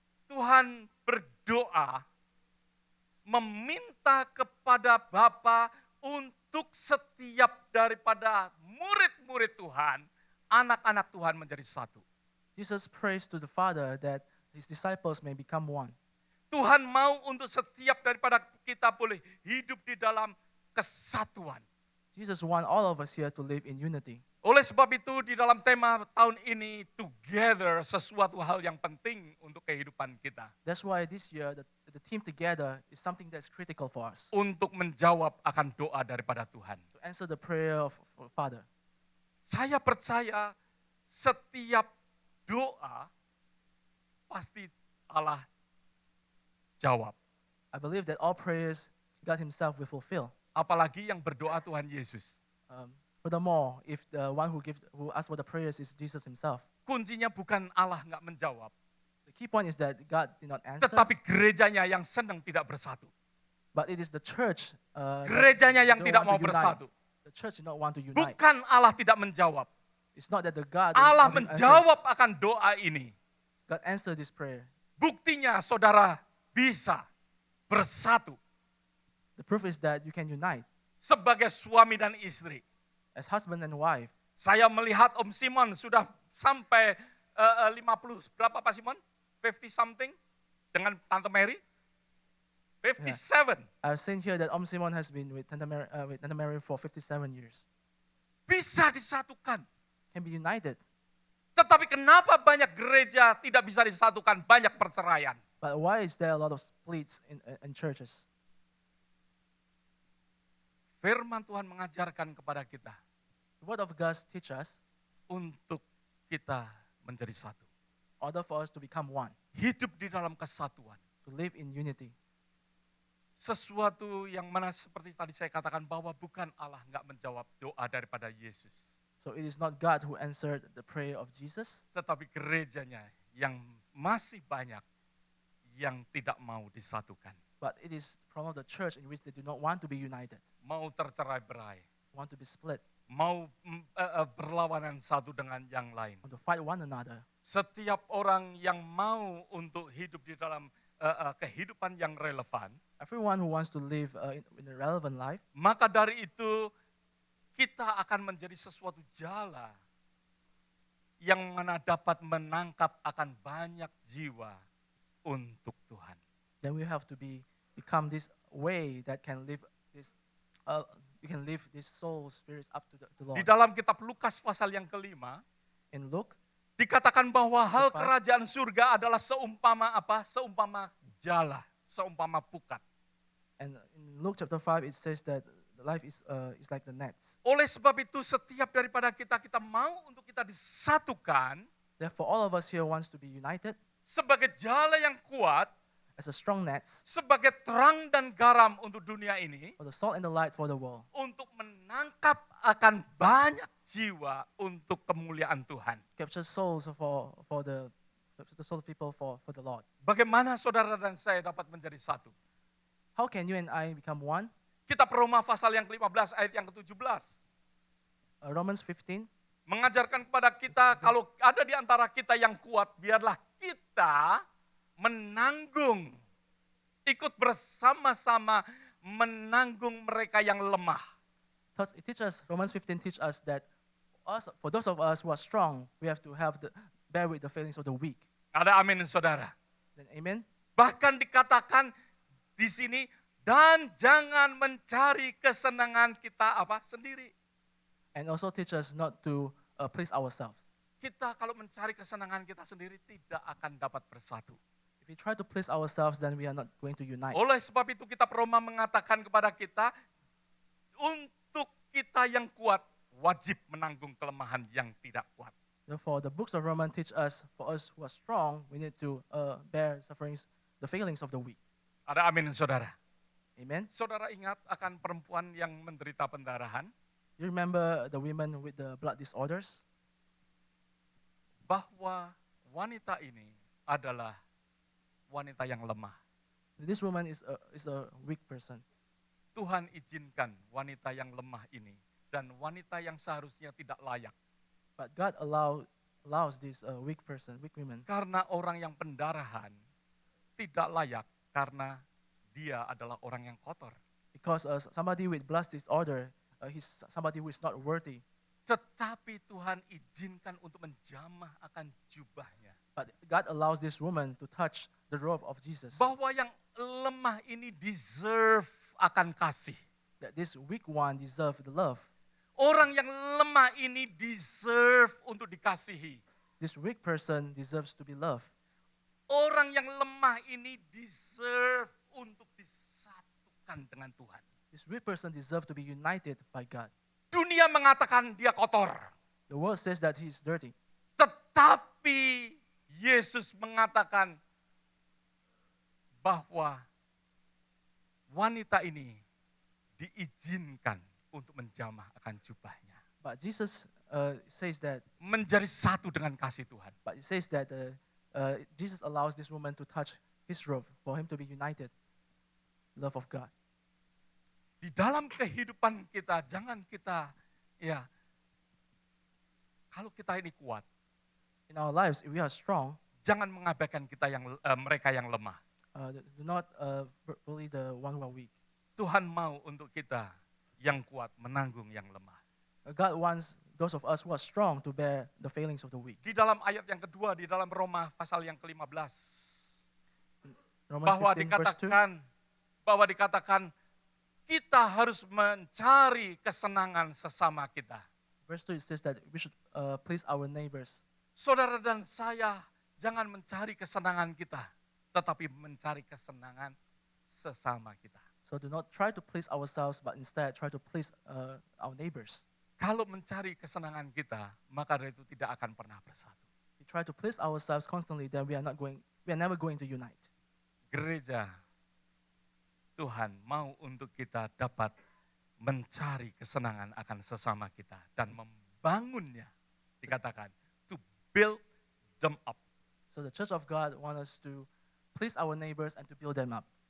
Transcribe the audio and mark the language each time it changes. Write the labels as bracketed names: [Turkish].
[Indonesian] Tuhan berdoa, meminta kepada Bapa untuk setiap daripada murid-murid Tuhan, anak-anak Tuhan menjadi satu. [English] Jesus prays to the Father that his disciples may become one. [Indonesian] Tuhan mau untuk setiap daripada kita boleh hidup di dalam kesatuan. [English] Jesus wants all of us here to live in unity. [Indonesian] Oleh sebab itu di dalam tema tahun ini, together, sesuatu hal yang penting untuk kehidupan kita. [English] That's why this year the theme together is something that's critical for us [Indonesian] Untuk menjawab akan doa daripada Tuhan. [English] to answer the prayer of Father. [Indonesian] Saya percaya setiap doa pasti Allah jawab. [English] I believe that all prayers God himself will fulfill. [Indonesian] Apalagi yang berdoa Tuhan Yesus. [English] Furthermore, if the one who asks for the prayers is Jesus himself, [Indonesian] Kuncinya bukan Allah nggak menjawab, [English] the key point is that God did not answer, [Indonesian] tetapi gerejanya yang senang tidak bersatu. [English] but it is the church that [Indonesian] Gerejanya yang [English] don't [Indonesian] tidak [English] want [Indonesian] mau [English] to unite. [Indonesian] bersatu. [English] The church did not want to unite. [Indonesian] Bukan Allah tidak menjawab. [English] It's not that the God [Indonesian] Allah [English] didn't answer. [Indonesian] menjawab akan doa ini. [English] God answered this prayer. [Indonesian] Buktinya saudara bisa bersatu [English] The proof is that you can unite [Indonesian] sebagai suami dan istri. [English] as husband and wife. [Indonesian] Saya melihat Om Simon sudah sampai 50, berapa Pak Simon? 50 something dengan Tante Mary? 57. [English] I've seen here that Simon has been with Tante Mary for 57 years. [Indonesian] Bisa disatukan. [English] Can be united. [Indonesian] Tetapi kenapa banyak gereja tidak bisa disatukan, banyak perceraian? [English] But why is there a lot of splits in churches? [Indonesian] Firman Tuhan mengajarkan kepada kita [English] The word of God teaches us [Indonesian] untuk kita menjadi satu. [English] in order for us to become one, [Indonesian] Hidup di dalam kesatuan. [English] to live in unity. [Indonesian] Sesuatu yang mana seperti tadi saya katakan bahwa bukan Allah nggak menjawab doa daripada Yesus. [English] So it is not God who answered the prayer of Jesus, [Indonesian] Tetapi gerejanya yang masih banyak yang tidak mau disatukan. [English] but it is the problem of the church in which they do not want to be united, [Indonesian] Mau tercerai-berai. [English] want to be split, [Indonesian] Mau berlawanan satu dengan yang lain. [English] want to fight one another. [Indonesian] Setiap orang yang mau untuk hidup di dalam kehidupan yang relevan, [English] Everyone who wants to live in a relevant life, [Indonesian] maka dari itu kita akan menjadi sesuatu jala yang mana dapat menangkap akan banyak jiwa untuk Tuhan. [English] then we have to become this way that can live this. You can live this soul spirits up to the [Indonesian] Di [English] Lord. [Indonesian] dalam kitab Lukas pasal yang kelima, [English] In Luke, [Indonesian] dikatakan bahwa hal Lukas. kerajaan surga adalah seumpama apa? Seumpama jala, seumpama pukat. [English] and in Luke chapter 5, it says that the life is like the nets. [Indonesian] Oleh sebab itu setiap daripada kita mau untuk kita disatukan [English] Therefore, all of us here wants to be united [Indonesian] sebagai jala yang kuat, [English] as a strong nets [Indonesian] sebagai terang dan garam untuk dunia ini, [English] for the salt and the light for the world, [Indonesian] untuk menangkap akan banyak jiwa untuk kemuliaan Tuhan. [English] capture souls for the soul of people for the Lord. [Indonesian] Bagaimana saudara dan saya dapat menjadi satu? [English] How can you and I become one? [Indonesian] Kitab Roma pasal yang ke-15 ayat yang ke-17 [English] Romans 15 [Indonesian] mengajarkan kepada kita kalau ada di antara kita yang kuat, biarlah kita menanggung, ikut bersama-sama menanggung mereka yang lemah. [English] Because it teaches Romans 15 teach us that for those of us who are strong, we have to bear with the feelings of the weak. [Indonesian] Ada amin saudara. [English] Then amen. [Indonesian] Bahkan dikatakan di sini, dan jangan mencari kesenangan kita sendiri. [English] And also teach us not to please ourselves. [Indonesian] Kita kalau mencari kesenangan kita sendiri tidak akan dapat bersatu. [English] If we try to please ourselves, then we are not going to unite. [Indonesian] Oleh sebab itu kitab Roma mengatakan kepada kita, untuk kita yang kuat wajib menanggung kelemahan yang tidak kuat. [English] Therefore, the books of Romans teach us, for us who are strong, we need to bear sufferings, the failings of the weak. [Indonesian] Ada amin saudara. [English] Amen. [Indonesian] Saudara ingat akan perempuan yang menderita pendarahan? [English] You remember the women with the blood disorders? [Indonesian] Bahwa wanita ini adalah wanita yang lemah. [English] This woman is a weak person. [Indonesian] Tuhan izinkan wanita yang lemah ini dan wanita yang seharusnya tidak layak. [English] But God allows this weak women. [Indonesian] Karena orang yang pendarahan tidak layak karena dia adalah orang yang kotor. [English] Because somebody with blood disorder, he's somebody who is not worthy. [Indonesian] Tetapi Tuhan izinkan untuk menjamah akan jubahnya. [English] But God allows this woman to touch the robe of Jesus. [Indonesian] Bahwa yang lemah ini deserve akan kasih. [English] That this weak one deserve the love. [Indonesian] Orang yang lemah ini deserve untuk dikasihi. [English] This weak person deserves to be loved. [Indonesian] Orang yang lemah ini deserve untuk disatukan dengan Tuhan. [English] This weak person deserves to be united by God. [Indonesian] Dunia mengatakan dia kotor. [English] The world says that he is dirty. [Indonesian] Tetapi Yesus mengatakan bahwa wanita ini diizinkan untuk menjamah akan jubahnya. [English] But Jesus says that. [Indonesian] Menjadi satu dengan kasih Tuhan. [English] But it says that Jesus allows this woman to touch his robe for him to be united. Love of God. [Indonesian] Di dalam kehidupan kita, jangan kita, kalau kita ini kuat, [English] in our lives, if we are strong, [Indonesian] jangan mengabaikan mereka yang lemah. [English] Do not bully the one who are weak. [Indonesian] Tuhan mau untuk kita yang kuat menanggung yang lemah. [English] God wants those of us who are strong to bear the failings of the weak. [Indonesian] Di dalam ayat yang kedua, di dalam Roma pasal yang ke-15, [English] Romans [Indonesian] bahwa [English] 15 verse 2. [Indonesian] dikatakan kita harus mencari kesenangan sesama kita. [English] Verse 2 it says that we should please our neighbors. [Indonesian] Saudara dan saya jangan mencari kesenangan kita, tetapi mencari kesenangan sesama kita. [English] So do not try to please ourselves, but instead try to please our neighbors. [Indonesian] Kalau mencari kesenangan kita, maka dari itu tidak akan pernah bersatu. [English] If we try to please ourselves constantly, then we are never going to unite. [Indonesian] Gereja, Tuhan mau untuk kita dapat mencari kesenangan akan sesama kita dan membangunnya, dikatakan, [English] to build them up. So the church of God wants us to please our neighbors and to build them up.